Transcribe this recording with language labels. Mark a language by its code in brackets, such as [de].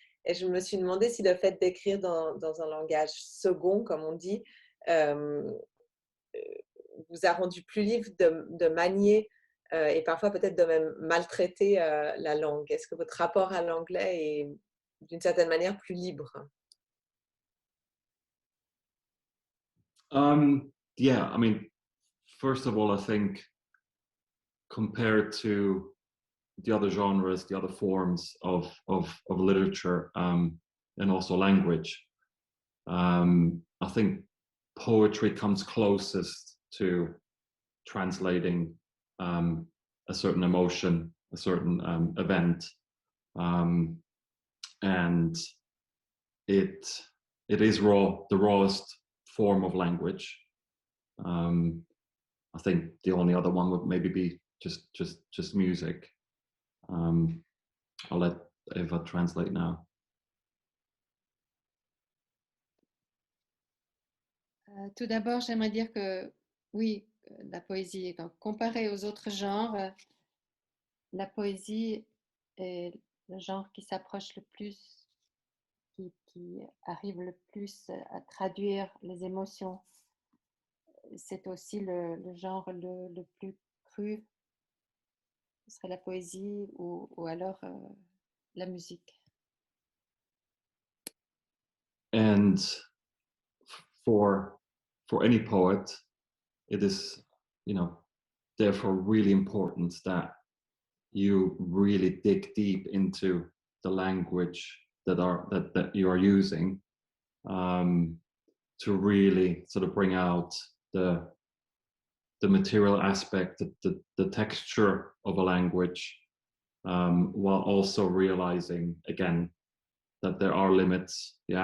[fr] Et je me suis demandé si le fait d'écrire dans un langage second, comme on dit, euh, vous a rendu plus libre de manier et parfois peut-être de même maltraiter la langue. Est-ce que votre rapport à l'anglais est d'une certaine manière plus libre? [en] Yeah, I mean, first of all, I think compared to the other genres, the other forms of literature, and also language. I think poetry comes closest to translating a certain emotion, a certain event, and it is the rawest form of language. I think the only other one would maybe be just music. I'll let Eva translate now. [fr] Tout d'abord, j'aimerais dire que oui, la poésie, comparée aux autres genres, la poésie est le genre qui s'approche le plus, qui arrive le plus à traduire les émotions. C'est aussi le genre le plus cru, ce serait la poésie ou alors la musique. [en] And for any poet, it is, therefore really important that you really dig deep into the language that you are using, to really sort of bring out the material aspect, the texture of a language, while also realizing again that there are limits.